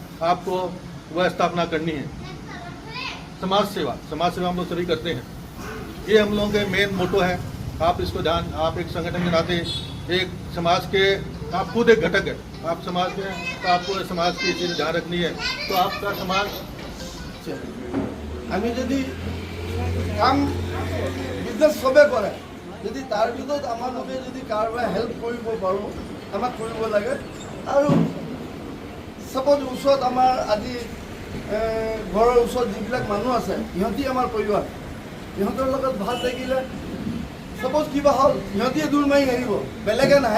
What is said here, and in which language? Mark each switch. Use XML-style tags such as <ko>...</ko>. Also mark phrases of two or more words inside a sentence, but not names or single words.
<hi>आपको वह स्थापना करनी है। समाज सेवा हम लोग सभी करते हैं, ये हम लोगों के</hi> <en>main motto</en> <hi>है। आप इसको ध्यान, आप एक संगठन के नाते एक समाज के, आप खुद एक घटक है, आप समाज के, तो आपको समाज की चीज़ ध्यान रखनी है। तो आपका समाज</hi> <as>আমি যদি কাম বিজনেছ সবে কৰে, যদি তাৰ ভিতৰত আমালোকে যদি কাৰোবাৰ হেল্প কৰিব পাৰোঁ, আমাক কৰিব লাগে। আৰু সাপোজ ওচৰত আমাৰ আজি ঘৰৰ ওচৰত যিবিলাক মানুহ আছে সিহঁতি আমাৰ পৰিয়াল, সিহঁতৰ লগত ভাল থাকিলে চাপ'জ কিবা হ'ল সিহঁতিয়ে দূৰ মাৰি আহিব, বেলেগে নাহে।</as>